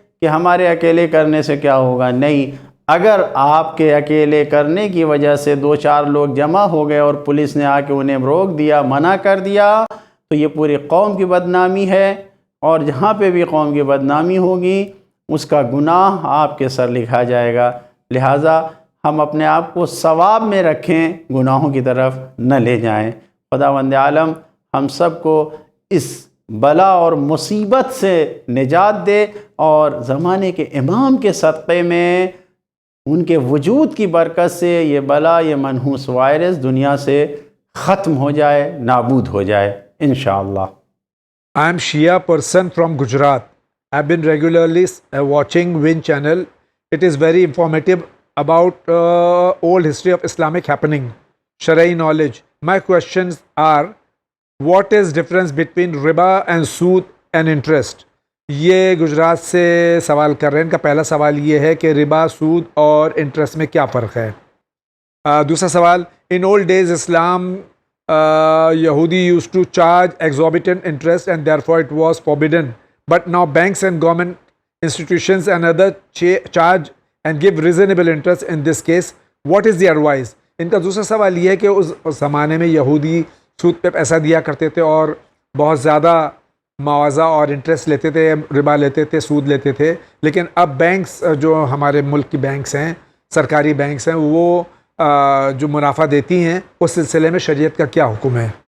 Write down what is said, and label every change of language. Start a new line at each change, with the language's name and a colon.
Urdu: کہ ہمارے اکیلے کرنے سے کیا ہوگا، نہیں، اگر آپ کے اکیلے کرنے کی وجہ سے 2-4 لوگ جمع ہو گئے اور پولیس نے آ کے انہیں روک دیا، منع کر دیا، تو یہ پوری قوم کی بدنامی ہے، اور جہاں پہ بھی قوم کی بدنامی ہوگی اس کا گناہ آپ کے سر لکھا جائے گا۔ لہٰذا ہم اپنے آپ کو ثواب میں رکھیں، گناہوں کی طرف نہ لے جائیں۔ خداوند عالم ہم سب کو اس بلا اور مصیبت سے نجات دے، اور زمانے کے امام کے صدقے میں ان کے وجود کی برکت سے یہ بلا، یہ منحوس وائرس دنیا سے ختم ہو جائے، نابود ہو جائے انشاءاللہ۔
English: I am Shia person from Gujarat. I've been regularly watching Win channel. It is very informative about old history of Islamic happening, Shari'i knowledge. My questions are, what is difference between riba and sood and interest?
Urdu: یہ گجرات سے سوال کر رہے ہیں۔ ان کا پہلا سوال یہ ہے کہ ربا، سود اور انٹرسٹ میں کیا فرق ہے۔ دوسرا سوال،
English: In old days Islam Yahudi used to charge exorbitant interest and therefore it was forbidden. But now banks and government institutions and other charge and give reasonable interest in this case. What is the advice?
Urdu: ان کا دوسرا سوال یہ ہے کہ اس زمانے میں یہودی سود پہ پیسہ دیا کرتے تھے اور بہت زیادہ معاوضہ اور انٹرسٹ لیتے تھے، ربا لیتے تھے، سود لیتے تھے، لیکن اب بینکس جو ہمارے ملک کی بینکس ہیں، سرکاری بینکس ہیں، وہ جو منافع دیتی ہیں، اس سلسلے میں شریعت کا کیا حکم ہے؟